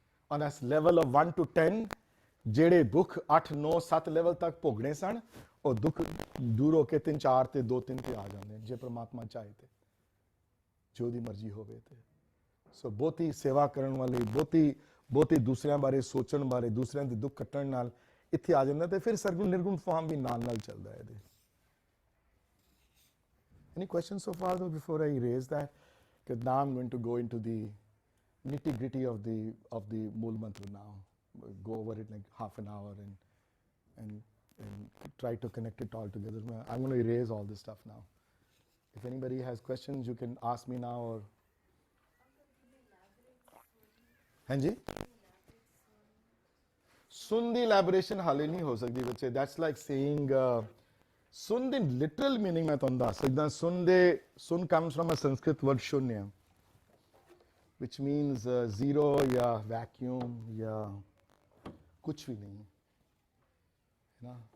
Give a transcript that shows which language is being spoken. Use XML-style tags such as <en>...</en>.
<en>On a level of 1 to 10</en> <pa>ਜਿਹੜੇ ਦੁੱਖ 8 9 7 level ਤੱਕ ਭੋਗਣੇ ਸਨ ਉਹ ਦੁੱਖ ਦੂਰ ਹੋ ਕੇ 3 4 ਤੇ 2 3 ਤੇ ਆ ਜਾਂਦੇ ਜੇ ਪ੍ਰਮਾਤਮਾ ਚਾਹੇ ਤੇ, ਜੋ ਦੀ ਮਰਜ਼ੀ ਹੋਵੇ ਤੇ। ਸੋ ਬਹੁਤੀ ਸੇਵਾ ਕਰਨ ਵਾਲੇ, ਬਹੁਤੀ ਦੂਸਰਿਆਂ ਬਾਰੇ ਸੋਚਣ ਬਾਰੇ, ਦੂਸਰਿਆਂ ਦੇ ਦੁੱਖ ਕੱਟਣ ਨਾਲ ਇੱਥੇ ਆ ਜਾਂਦਾ ਤੇ ਫਿਰ ਸਰਗੁਣ ਨਿਰਗੁਣ ਫਾਰਮ ਵੀ ਨਾਲ ਚੱਲਦਾ ਹੈ ਇਹਦੇ।</pa> <en>Any questions so far though before I erase that? Because now I'm going to go into the nitty gritty of the Mool Mantra now. Go over it like half an hour and try to connect it all together. I'm going to erase all this stuff now. If anybody has questions, you can ask me now or.</en> <pa>Hanji? Sun ਦੀ elaboration ਹਾਲੇ ਨਹੀਂ ਹੋ ਸਕਦੀ ਬੱਚੇ।</pa> <en>That's like saying sun the literal meaning</en> <pa>ਮੈਂ ਤੁਹਾਨੂੰ ਦੱਸ ਸਕਦਾ।</pa> <en>sun comes from a Sanskrit word shunya, which means zero या vacuum</en> <hi>या कुछ भी नहीं है ना।</hi>